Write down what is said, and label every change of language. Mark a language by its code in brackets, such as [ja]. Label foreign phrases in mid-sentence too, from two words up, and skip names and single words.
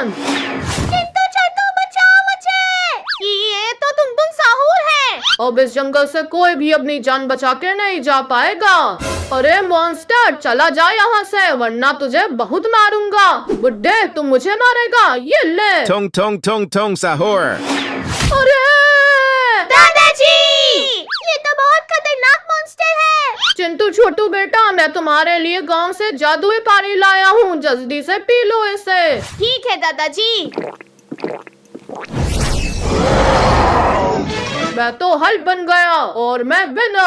[hi] चिंटू छोटू बचाओ मुझे। ये तो तुम साहूर है। अब इस जंगल से कोई भी अपनी जान बचा के नहीं जा पाएगा। अरे मॉन्स्टर चला जा यहाँ से, वरना तुझे बहुत मारूंगा। बुड्ढे तुम मुझे मारेगा, ये ले। Tong tong tong tong sahur. अरे दादाजी ये तो बहुत खतरनाक मॉन्स्टर है। चिंटू छोटू बेटा मैं तुम्हारे लिए गांव से जादुई पानी लाया हूँ, जल्दी से पी लो इसे। ठीक है दादाजी। मैं तो हल्क बन गया और मैं वेनम।